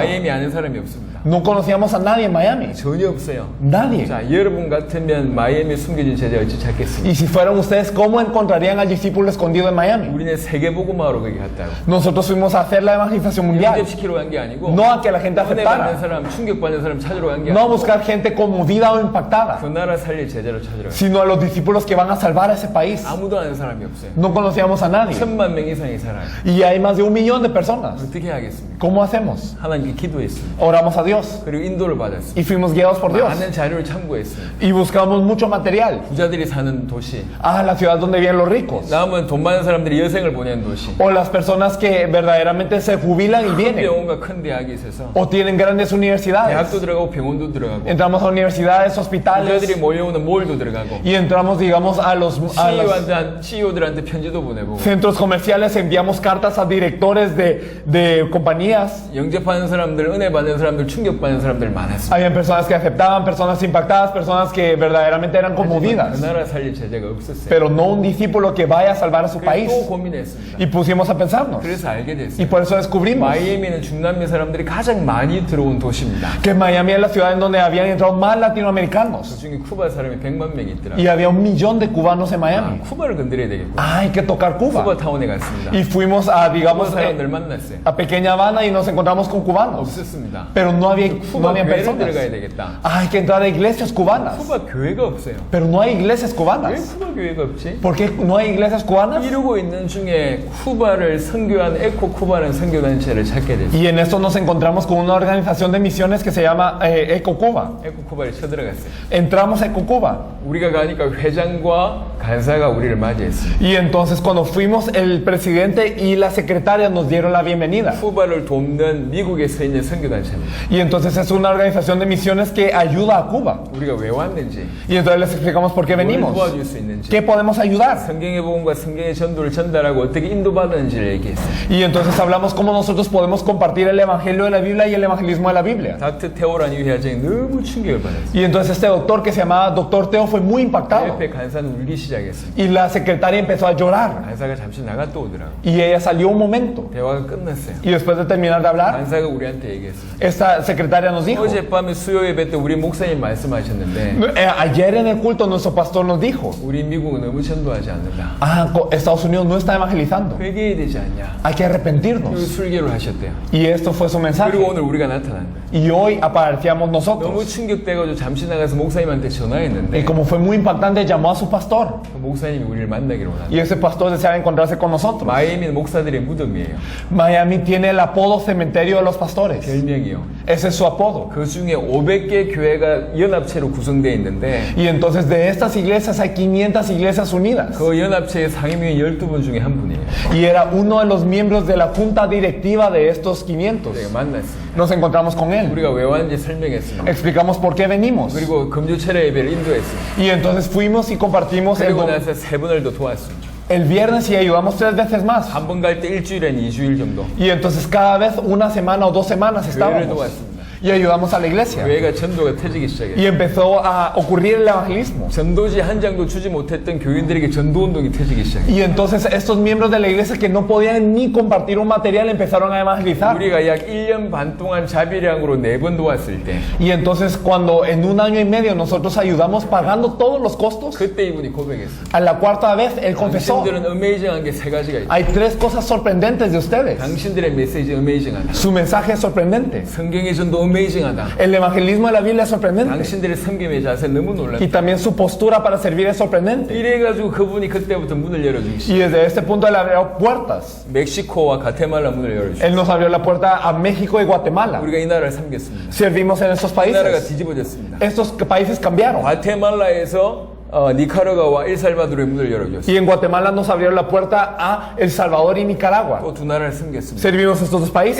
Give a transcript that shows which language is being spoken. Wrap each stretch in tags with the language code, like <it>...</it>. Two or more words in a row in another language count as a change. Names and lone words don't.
<ko>마이애미 아는 사람이 없습니다.</ko> <es>No conocíamos a nadie en Miami.</es> <ko>전혀 없어요.</ko> <es>Nadie.</es> <ko>자, 여러분 같으면 마이애미 숨겨진 제자 어찌 찾겠습니까?</ko> <es>Y si fueran ustedes, ¿cómo encontrarían al discípulo escondido en Miami?</es> <ko>우리는 세계복음화로 거기 갔다고.</ko> <es>Nosotros fuimos a hacer la evangelización mundial.</es> <ko>영접시키러 간 게 아니고</ko> <es>No a que la gente</es> <ko>은혜 받는</ko> <es>aceptara.</es> <ko>사람, 충격받는 사람 찾으러 간 게</ko> <es>No a</es> <ko>아니고</ko> <es>buscar gente conmovida o impactada.</es> <ko>그 나라 살릴 제자로 찾으러 간</ko> <es>Sino a los discípulos que van a salvar a ese país.</es> <ko>아무도 아는 사람이 없어요.</ko> <es>No conocíamos a nadie.</es> <ko>1000만 명 이상이 살아요.</ko> <es>Y hay más de 1 millón de personas.</es> <ko>어떻게 하겠습니까?</ko> <es>¿Cómo hacemos?</es> <ko>하나님께 기도했습니다.</ko> <es>Oramos a Dios</es> <ko>그리고 인도를 받았습니다.</ko> <es>y fuimos guiados por Dios.</es> <ko>많은 자료를 참고했습니다.</ko> <es>Y buscamos mucho material.</es> <ko>부자들이 사는 도시,</ko> <es>La ciudad donde viven los ricos.</es> <ko>남은 돈 많은 사람들이 여생을 보내는 도시,</ko> <es>O las personas que verdaderamente se jubilan y vienen.</es> <ko>병원과 큰 대학이 있어서</ko> <es>O tienen grandes universidades.</es> <ko>대학도 들어가고 병원도 들어가고</ko> <es>Entramos a universidades,</es> <ko>부자들이</ko> <es>hospitales.</es> <ko>모여오는 몰도 들어가고</ko> <es>Y entramos, digamos, a los</es> <ko>CEO들한테 편지도 보내보고</ko> <es>centros comerciales. Enviamos cartas a directores de compañías.</es> <ko>영접하는 사람들, 은혜 받는 사람들, 충격받는 사람들 많았어요.</ko> <es>Habían personas que aceptaban, personas impactadas, personas que verdaderamente eran</es> <ko>그</ko> <es>conmovidas.</es> <ko>나라 살릴 제자가 없었어요.</ko> <es>Pero no un discípulo que vaya a salvar a su</es> <ko>그래서</ko> <es>país.</es> <ko>또 고민했습니다.</ko> <es>Y pusimos a pensarnos.</es> <ko>그래서 알게</ko> <es>Y</es> <ko>됐어요.</ko> <es>por eso descubrimos</es> <ko>마이애미는 중남미 사람들이 가장 많이 들어온 도시입니다.</ko> <es>que Miami es la ciudad en donde habían entrado más</es> <ko>그</ko> <es>latinoamericanos.</es> <ko>중에 쿠바 사람이 100만 명이 있더라고요.</ko> <es>Y había 1 millón de cubanos en Miami.</es> <ko>쿠바를 건드려야 되겠고.</ko> <es>Hay que tocar</es> <ko>쿠바</ko> <es>Cuba.</es> <ko>타운에 갔습니다.</ko> <es>Y fuimos a,</es> <ko>쿠바</ko> <es>digamos,</es> <ko>사람들 만났어요.</ko> <es>a Pequeña Habana y nos encontramos con cubanos.</es> <ko>없었습니다.</ko> <es>Pero no había</es> <ko>쿠바 교회를</ko> <es>personas.</es> <ko>들어가야 되겠다.</ko> <es>Hay que entrar a iglesias cubanas.</es> <ko>쿠바 교회가 없어요.</ko> <es>Pero no hay iglesias</es> <ko>왜</ko> <es>cubanas.</es> <ko>쿠바 교회가 없지?</ko> <es>¿Por qué no hay iglesias cubanas?</es> <ko>이루고 있는 중에 중에 쿠바를 선교한 에코 쿠바라는 선교단체를 찾게 됐어요.</ko> <es>Y en esto nos encontramos con una organización de misiones que se llama Ecocuba.</es> <ko>에코 쿠바를 쳐들어갔어요.</ko> <es>Entramos a Ecocuba.</es> <ko>우리가 가니까 회장과 간사가 우리를 맞이했습니다.</ko> <es>Y entonces cuando fuimos, el presidente y la secretaria nos dieron la bienvenida.</es> <ko>쿠바를 돕는 미국에 서 있는 선교단체입니다.</ko> <es>Y entonces es una organización de misiones que ayuda a Cuba.</es> <ko>우리가 왜 왔는지,</ko> <es>Y entonces les explicamos por qué</es> <ko>뭘</ko> <es>venimos.</es> <ko>도와줄 수 있는지,</ko> <es>¿Qué podemos ayudar?</es> <ko>성경의 복음과 성경의 전도를 전달하고 어떻게 인도받았는지를 얘기했어요.</ko> <es>Y entonces hablamos cómo nosotros podemos compartir el evangelio de la Biblia y el evangelismo de la Biblia.</es> <ko>닥터 테오라는 이 회장이 너무 충격을 받았어요.</ko> <es>Y entonces este doctor que se llamaba Doctor Teo fue muy impactado.</es> <ko>옆에 간사는 울기 시작했습니다.</ko> <es>Y la secretaria empezó a llorar.</es> <ko>간사가 잠시 나갔다 오더라고.</ko> <es>Y ella salió un momento.</es> <ko>대화가 끝났어요.</ko> <es>Y después de terminar de hablar,</es> <ko>간사가 우리한테 얘기했어요.</ko> <es>esta secretaria nos dijo,</es> <ko>어젯밤에 수요 예배 때 우리 목사님 말씀하셨는데</ko> <es>ayer en el culto nuestro pastor nos dijo,</es> <ko>우리 미국은 너무 전도하지 않는다.</ko> <es>Estados Unidos no está evangelizando.</es> <ko>회개해야 되지 않냐.</ko> <es>Hay que</es> <ko>그리고</ko> <es>arrepentirnos.</es> <ko>술계를 하셨대요.</ko> <es>Y esto fue su mensaje.</es> <ko>그리고 오늘 우리가 나타났다.</ko> <es>Y hoy aparecíamos</es> <ko>너무</ko> <es>nosotros.</es> <ko>충격돼가지고 잠시 나가서 목사님한테 전화했는데</ko> <es>Y como fue muy impactante, llamó a su pastor.</es> <ko>그 목사님이 우리를 만나기로 원한다.</ko> <es>Y ese pastor deseaba encontrarse con nosotros.</es> <ko>마이애미는 목사들의 무덤이에요.</ko> <es>Miami tiene el apodo Cementerio de los Pastores.</es> <ko>별명이요.</ko> <es>Ese es su apodo.</es> <ko>그 중에 500개 교회가 연합체로 구성되어 있는데</ko> <es>Y entonces de estas iglesias hay 500 iglesias unidas.</es> <ko>그 연합체의 상임위 12분 중에 한 분이에요.</ko> <es>Y era uno de los miembros de la junta directiva de estos 500.</es> <ko>제가 만났습니다.</ko> <es>Nos encontramos con él.</es> <ko>우리가 왜 왔는지 설명했습니다.</ko> <es>Explicamos por qué venimos.</es> <ko>그리고 금주철의 예배를 인도했습니다.</ko> <es>Y entonces fuimos y compartimos</es> <ko>그리고 나서 3번을 더 도왔습니다.</ko> <es>el viernes y ayudamos 3 veces más.</es> <ko>한 번 갈 때 일주일엔 2주일 정도.</ko> <es>Y entonces cada vez una semana o 2 semanas</es> <ko>교회를</ko> <es>estábamos.</es> <ko>도왔습니다.</ko> <es>Y ayudamos a la iglesia.</es> <ko>교회가 전도가 터지기 시작했어요.</ko> <es>Y empezó a ocurrir el evangelismo.</es> <ko>전도지 한 장도 주지 못했던 교인들에게 전도 운동이 터지기 시작했어요.</ko> <es>Y entonces estos miembros de la iglesia que no podían ni compartir un material empezaron a evangelizar.</es> <ko>우리가 약 1년 반 동안 자비량으로 4번 도왔을 때</ko> <es>Y entonces cuando en un año y medio nosotros ayudamos pagando todos los costos,</es> <ko>그때 이분이 고백했어요.</ko> <es>a la cuarta vez él confesó,</es> <ko>당신들은 어메이징한 게 3가지가 있다.</ko> <es>hay 3 cosas sorprendentes de ustedes.</es> <ko>당신들의 메시지 어메이징하다.</ko> <es>Su mensaje es sorprendente.</es> <ko>성경의 전도 어메이징하다.</ko> <es>El evangelismo de la Biblia es sorprendente.</es> <ko>당신들의 섬김의 자세 너무 놀랐다.</ko> <es>Y también su postura para servir es sorprendente.</es> <ko>이래가지고 그분이 그때부터 문을 열어주기 시작.</ko> <es>Y desde este punto él abrió puertas.</es> <ko>멕시코와 가테말라 문을 열어주고</ko> <es>Él nos abrió la puerta a México y Guatemala.</es> <ko>우리가 이 나라를 섬겼습니다.</ko> <es>Servimos en estos</es> <ko>이 나라가</ko> <es>países.</es> <ko>뒤집어졌습니다.</ko> <es>Estos países cambiaron.</es> <ko>과테말라에서 니카라과와 엘살바도르의 문을 열어줬어요.</ko> <es>Y en Guatemala nos abrieron la puerta a El Salvador y Nicaragua.</es> <ko>또 2나라를 섬겼습니다.</ko> <es>Servimos estos 2 países.</es>